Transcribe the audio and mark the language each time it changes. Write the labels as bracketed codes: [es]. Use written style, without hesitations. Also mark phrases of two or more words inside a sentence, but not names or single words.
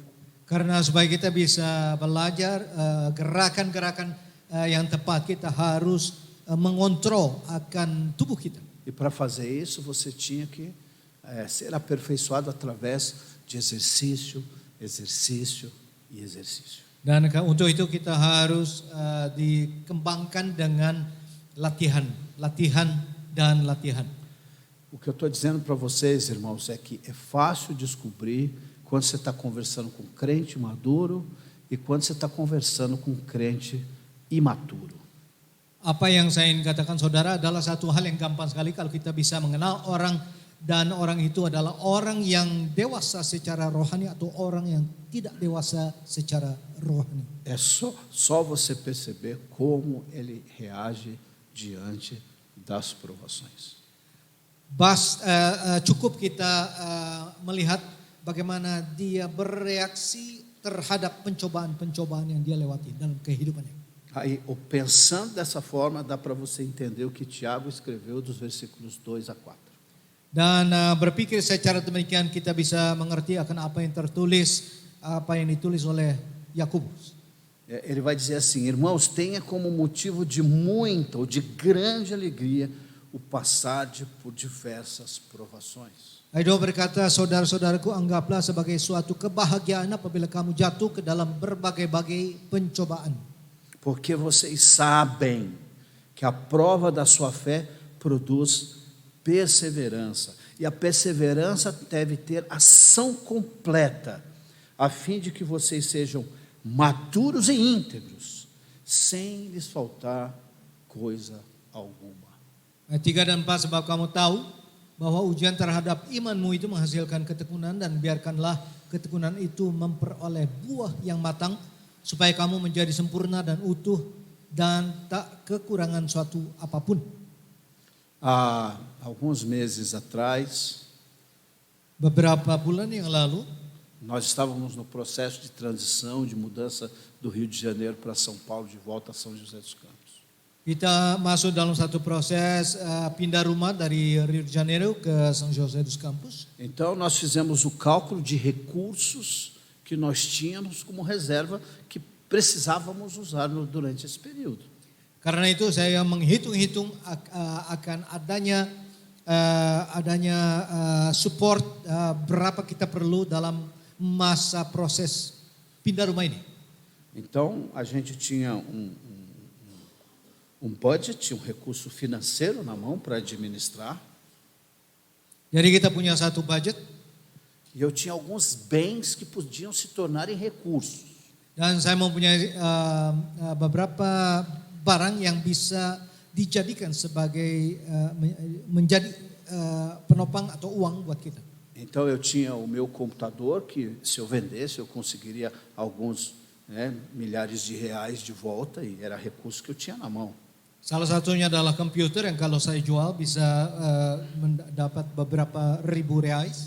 [id] Karena supaya kita bisa belajar gerakan-gerakan yang tepat, kita harus mengontrol akan tubuh kita. [pt] E para fazer isso, você tinha que ser aperfeiçoado através de exercício, exercício, e exercício. [id] Dan untuk itu kita harus dikembangkan dengan latihan dan latihan. [pt] O que eu estou dizendo para vocês, irmãos, é que é fácil descobrir quando você está conversando com um crente maduro e quando você está conversando com um crente imaturo. [id] Apa yang saya ingin katakan saudara adalah satu hal yang gampang sekali kalau kita bisa mengenal orang dan orang itu adalah orang yang dewasa secara rohani atau orang yang tidak dewasa secara rohani. [pt] É só você perceber como ele reage diante das provações. [id] Cukup kita melihat bagaimana dia bereaksi terhadap pencobaan-pencobaan yang dia lewati dalam kehidupannya. [pt] Aí, pensando dessa forma, dá para você entender o que Tiago escreveu dos versículos 2 a 4. [id] Dan berpikir secara demikian kita bisa mengerti akan apa yang ditulis oleh Yakobus. [pt] Ele vai dizer assim: irmãos, tenha como motivo de muita ou de grande alegria o passar por diversas provações. [id] Aido berkata, saudara-saudaraku, anggaplah sebagai suatu kebahagiaan apabila kamu jatuh ke dalam berbagai-bagai pencobaan. [pt] Porque vocês sabem que a prova da sua fé produz perseverança. E a perseverança deve ter ação completa, a fim de que vocês sejam maduros e íntegros, sem lhes faltar coisa alguma. [id] 3 dan 4, sebab kamu tahu bahwa ujian terhadap imanmu itu menghasilkan ketekunan, dan biarkanlah ketekunan itu memperoleh buah yang matang, supaya kamu menjadi sempurna dan utuh dan tak kekurangan suatu apapun. [pt] Há alguns meses atrás, [id] beberapa bulan yang lalu, [pt] nós estávamos no processo de transição, de mudança do Rio de Janeiro para São Paulo, de volta a São José dos Campos. [id] Kita masuk dalam satu proses pindah rumah dari Rio de Janeiro ke São José dos Campos. [pt] Então nós fizemos o cálculo de recursos que nós tínhamos como reserva que precisávamos usar durante esse período. [id] Karena itu saya menghitung-hitung akan adanya support berapa kita perlu dalam masa proses pindah rumah ini. [pt] Então a gente tinha um budget, um recurso financeiro na mão para administrar. [id] Jadi kita punya satu budget. [pt] E eu tinha alguns bens que podiam se tornar em recursos. [id] Dan saya mempunyai beberapa barang yang bisa dijadikan sebagai menjadi penopang atau uang buat kita. [pt] Então eu tinha o meu computador que, se eu vendesse, eu conseguiria alguns milhares de reais de volta, e era recurso que eu tinha na mão. [id] Salah satunya adalah komputer yang kalau saya jual bisa mendapat beberapa ribu reais.